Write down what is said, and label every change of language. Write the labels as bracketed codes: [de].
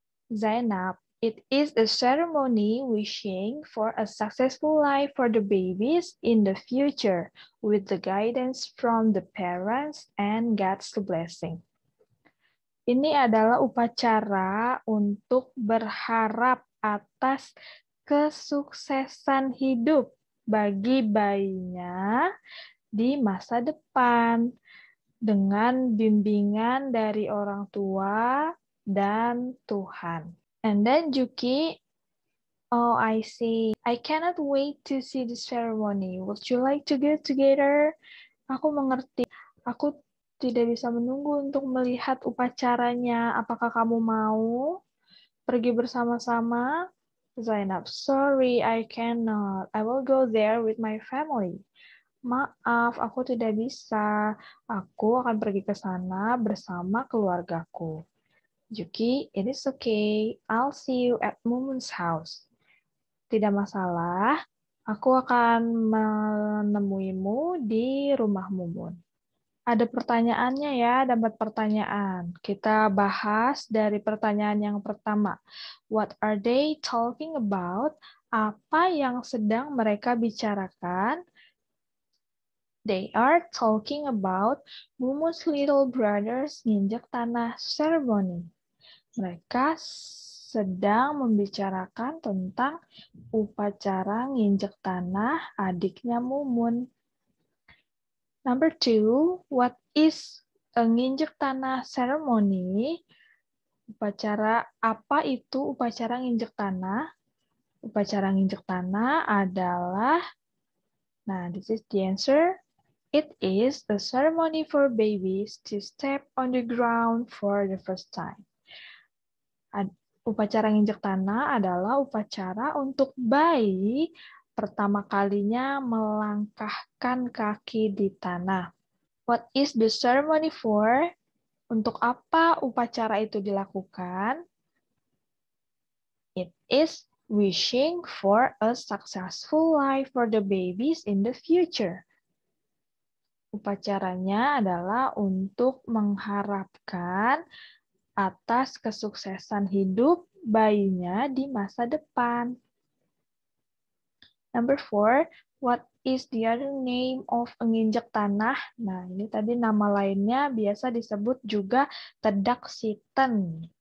[en] Zainab, it is a ceremony wishing for a successful life for the babies in the future with the guidance from the parents and God's blessing. [id] Ini adalah upacara untuk berharap atas kesuksesan hidup bagi bayinya di masa depan dengan bimbingan dari orang tua dan Tuhan. [en] And then Juki, oh I see. I cannot wait to see the ceremony. Would you like to go together? [id] Aku mengerti. Aku tidak bisa menunggu untuk melihat upacaranya. Apakah kamu mau pergi bersama-sama? [en] Zainab, sorry, I cannot. I will go there with my family. [id] Maaf, aku tidak bisa. Aku akan pergi ke sana bersama keluargaku. [en] Juki, it is okay. I'll see you at Mumun's house. [id] Tidak masalah, aku akan menemuimu di rumah Mumun. Ada pertanyaannya ya, dapat pertanyaan. Kita bahas dari pertanyaan yang pertama. [en] What are they talking about? [id] Apa yang sedang mereka bicarakan? [en] They are talking about Mumun's little brother's nginjek tanah ceremony. [id] Mereka sedang membicarakan tentang upacara nginjek tanah adiknya Mumun. [en] Number 2, what is a nginjek tanah ceremony? [id] Upacara apa itu upacara nginjek tanah? Upacara nginjek tanah adalah, nah [en] this is the answer. It is a ceremony for babies to step on the ground for the first time. [id] Upacara nginjek tanah adalah upacara untuk bayi pertama kalinya melangkahkan kaki di tanah. [en] What is the ceremony for? [id] Untuk apa upacara itu dilakukan? [en] It is wishing for a successful life for the babies in the future. [id] Upacaranya adalah untuk mengharapkan atas kesuksesan hidup bayinya di masa depan. [en] Number 4, what is the other name of nginjek tanah? [id] Nah, ini tadi nama lainnya biasa disebut juga tedak siten.